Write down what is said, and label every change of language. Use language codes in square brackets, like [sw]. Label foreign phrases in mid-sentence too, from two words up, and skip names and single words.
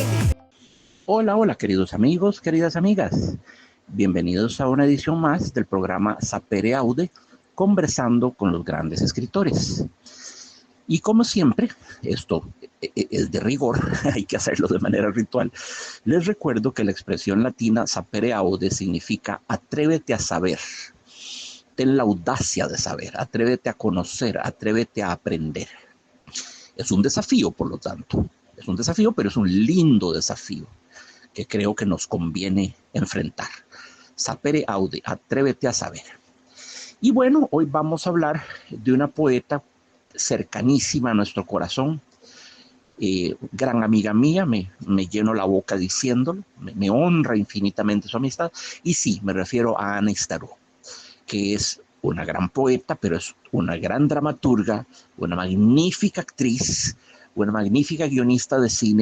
[es] Hola queridos amigos, queridas amigas. Bienvenidos a una edición más del programa Sapere Aude, conversando con los grandes escritores. Y como siempre, esto es de rigor, hay que hacerlo de manera ritual. Les recuerdo que la expresión latina [la] sapere aude [es] significa atrévete a saber, ten la audacia de saber, atrévete a conocer, atrévete a aprender. Es un desafío, por lo tanto. Es un desafío, pero es un lindo desafío que creo que nos conviene enfrentar. [la] Sapere aude, [es] atrévete a saber. Y bueno, hoy vamos a hablar de una poeta cercanísima a nuestro corazón, gran amiga mía, me lleno la boca diciéndolo, me honra infinitamente su amistad, y sí, me refiero a Anna Estaroz, que es una gran poeta, pero es una gran dramaturga, una magnífica actriz, una magnífica guionista de cine.